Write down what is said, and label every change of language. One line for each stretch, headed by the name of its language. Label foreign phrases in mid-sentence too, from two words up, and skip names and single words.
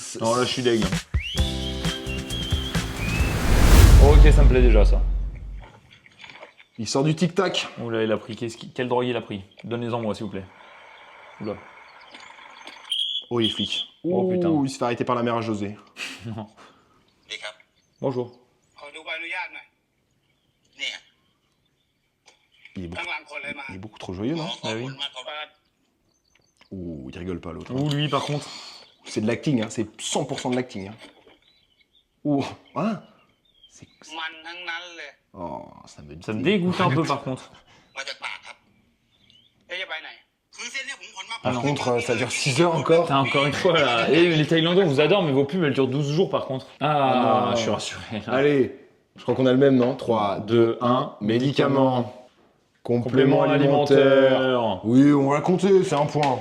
French: Non, là, je suis deg. Ok, ça me plaît déjà ça. Il sort du tic-tac. Oula, il a pris. Quelle drogue il a pris? Donnez-en moi, s'il vous plaît. Oula. Oh, il est flic. Oh, putain. Il se fait arrêter par la mère à José.
Thai: ดีครับ
French: Bonjour.
Thai: ขอดูใบอนุญาตหน่อย เนี่ย ข้างหลังคนเลยมา
French: Il est beaucoup trop joyeux,
Thai: ขอ
French: non?
Thai: ขอบคุณมากครับ เปิด
French: Ouh, il rigole pas l'autre. Ou lui par contre. C'est de l'acting, hein. C'est 100% de l'acting. Hein. Ouh, hein? C'est.
Thai: มันทั้งนั้นเลย
French: Oh, ça me Ça me dégoûte un peu par contre.
Thai: มาจากปากครับ แล้วจะไปไหน คือเส้นเนี่ยผมขนมา
French: Par contre, ça dure 6 heures encore. Putain, encore une fois là. Et les Thaïlandais, on vous adore, mais vos pubs elles durent 12 jours par contre. Ah, non. je suis rassuré. Là. Allez, je crois qu'on a le même, non? 3, 2, 1. Médicaments. Compléments alimentaires. Oui, on va la compter, c'est un point.